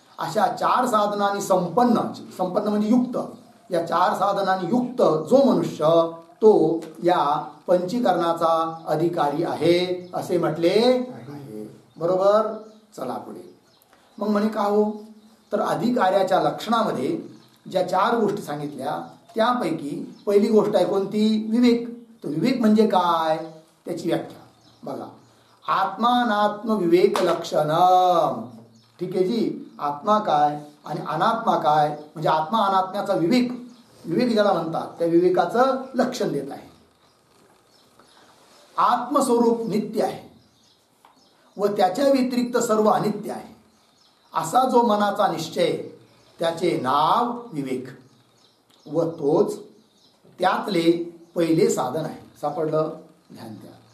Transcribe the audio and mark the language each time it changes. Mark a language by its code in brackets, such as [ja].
[mr] अशा 4 साधनांनी संपन्न म्हणजे युक्त, या 4 साधनांनी युक्त जो मनुष्य तो या पंचीकरणाचा अधिकारी आहे असे म्हटले आहे. बरोबर? चला पुढे. मग म्हणे का हो, तर अधिकाऱ्याच्या लक्षणामध्ये ज्या 4 गोष्टी सांगितल्या त्यापैकी पहिली गोष्ट आहे कोणती? विवेक. तर विवेक म्हणजे काय त्याची व्याख्या बघा. [sa] आत्मानात्म विवेक लक्षणम. [mr] ठीक आहे जी. आत्मा काय आणि अनात्मा काय, म्हणजे आत्मा अनात्म्याचा विवेक ज्याला म्हणतात त्या विवेकाचं लक्षण देत आहे. आत्मस्वरूप नित्य आहे व त्याच्या व्यतिरिक्त सर्व अनित्य आहे असा जो मनाचा निश्चय त्याचे नाव विवेक, व तोच त्यातले पहिले साधन आहे. सापडलं? ध्यान द्या.